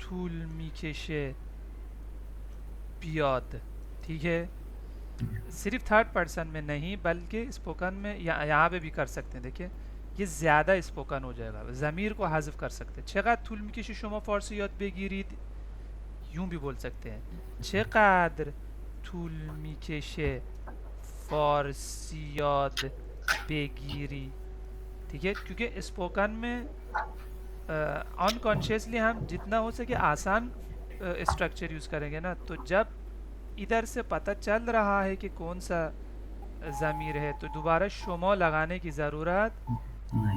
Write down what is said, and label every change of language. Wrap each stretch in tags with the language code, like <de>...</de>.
<fa>طول میکشه بیاد.</fa> <ur>ٹھیک ہے، صرف تھرڈ پرسن میں نہیں بلکہ اسپوکن میں یہاں پہ بھی کر سکتے ہیں. دیکھیں یہ زیادہ اسپوکن ہو جائے گا، ضمیر کو حذف کر سکتے ہیں.</ur> <fa>چقدر طول میکشه شما فارسی یاد بگیرید،</fa> <ur>یوں بھی بول سکتے ہیں.</ur> <fa>چقدر طول میکشه فارسی یاد بگیری.</fa> <ur>ٹھیک ہے، کیونکہ اسپوکن میں انکانشیسلی ہم جتنا ہو سکے آسان اسٹرکچر یوز کریں گے نا. تو جب ادھر سے پتہ چل رہا ہے کہ کون سا ضمیر ہے تو دوبارہ شما لگانے کی ضرورت نہیں</ur>